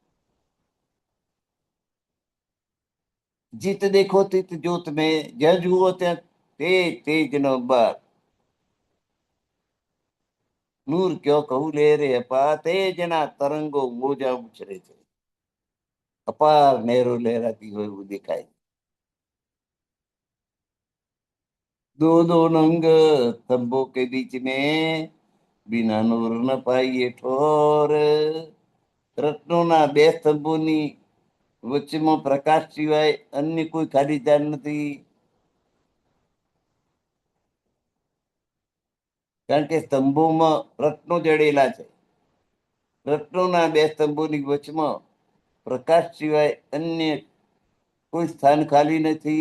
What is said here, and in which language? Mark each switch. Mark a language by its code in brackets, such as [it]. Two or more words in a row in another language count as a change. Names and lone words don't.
[hi] जित देखो तित ज्योत में, [gu] જ્યાં જુઓ ત્યાં તેજ તેજ નો બાર. [hi] नूर क्यों कहूं ले रे अपा, [gu] તેજના તરંગો મોજા ઉછરે છે. અપાર નહેરો લહેરાતી હોય એવું દેખાય. [hi] दो दो नंग तंबों के बीच में, बिना नूर न पाइए ठोर. [gu] રત્નોના બે સ્તંભોની વચ્ચેમાં પ્રકાશ સિવાય અન્ય કોઈ ખાલી જાણ નથી. કારણ કે સ્તંભોમાં રત્નો જડેલા છે. રત્નોના બે સ્તંભોની વચમાં પ્રકાશ સિવાય અન્ય કોઈ સ્થાન ખાલી નથી.